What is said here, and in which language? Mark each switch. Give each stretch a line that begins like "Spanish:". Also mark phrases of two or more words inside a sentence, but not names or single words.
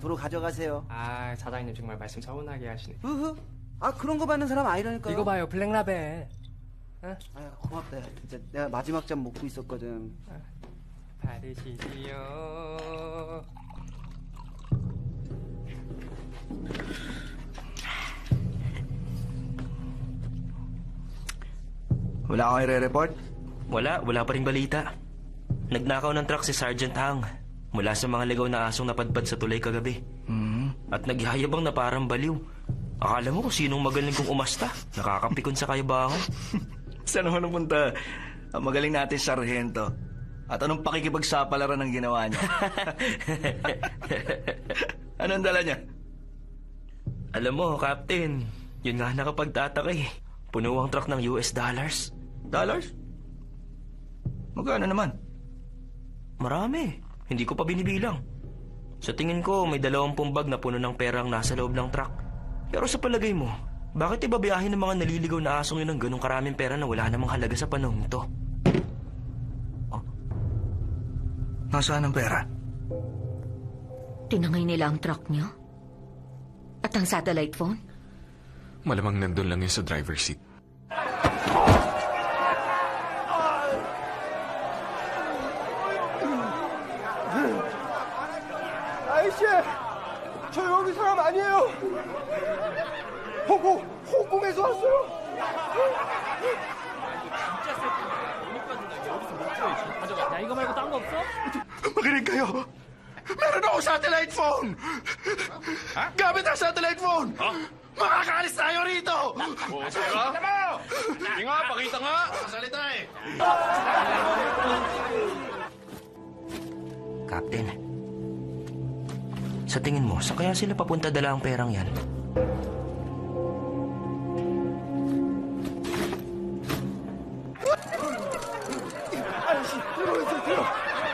Korean: 도로 가져가세요. 아, 사장님 정말 말씀 서운하게 하시네. 흐흐. 아, 그런 거 받는 사람 아니라니까요. 이거 봐요, 블랙라벨. 아, 고맙다. 진짜 내가 마지막 잔 먹고 있었거든. 받으시지요.
Filipino: Wala kang i-report? Wala pa ring balita. Nagnakaw ng truck si Sergeant Hang mula sa mga ligaw na asong napadpad sa tulay kagabi. At nagyayabang na parang baliw. Akala mo kung sinong magaling kong umasta. Nakakapikon sa kayabangan. Saan naman napunta? Ang magaling natin sarhento. At anong pakikipagsapalaran ang ginawa niya? Anong dala niya? Alam mo, Captain, yun nga nakapagtataka eh. Puno ang truck ng US dollars. Dollars? Magkano naman? Marami. Hindi ko pa binibilang. Sa tingin ko, may 20 bag na puno ng pera ang nasa loob ng truck. Pero sa palagay mo, bakit ibabiyahin ng mga naliligaw na asong yun ng ganong karaming pera na wala namang halaga sa panahon to? Oh. Nasaan ang pera? Tinangay nila ang truck niyo? At ang
English: satellite phone?
Filipino: Malamang nandun lang yun sa
English: driver's seat.
Korean: 아이씨, 저 여기 사람 아니에요. 홍콩에서 왔어요. 야, 이거 말고 딴 거 없어?
Filipino: Makinig kayo! Meron ako
English: satellite phone!
Filipino: Gamit ang
English: satellite phone!
Filipino: Makakaalis tayo rito! Pakita mo! Hindi nga, pakita nga! Kasalita eh! Captain, sa tingin mo, saan kaya sila papunta dala ang perang yan?
Korean: 아저씨, 들어가세요.